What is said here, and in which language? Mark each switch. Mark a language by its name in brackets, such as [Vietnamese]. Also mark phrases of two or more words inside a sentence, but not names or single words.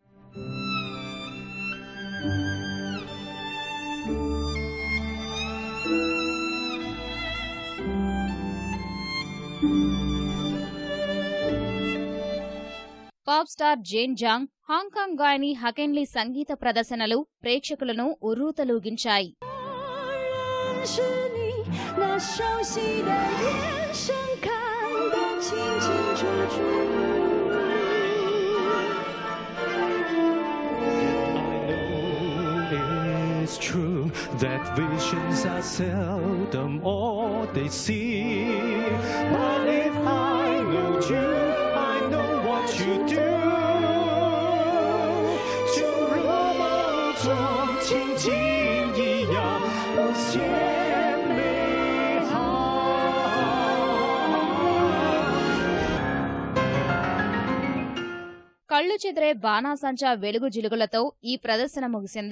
[Telugu] పాప్ స్టార్ జేన్ జాంగ్, హాంకాంగ్ గాయని హకెన్లీ సంగీత ప్రదర్శనలు ప్రేక్షకులను ఉర్రూతలూగించాయి. [English] It's true that visions are seldom all they see, but if I know you, I know what you do. [Chinese] 就如梦中情景一样无限美好。 [Telugu] కళ్లు చెదిరే బాణాసంచా వెలుగు జిలుగులతో ఈ ప్రదర్శన ముగిసింది.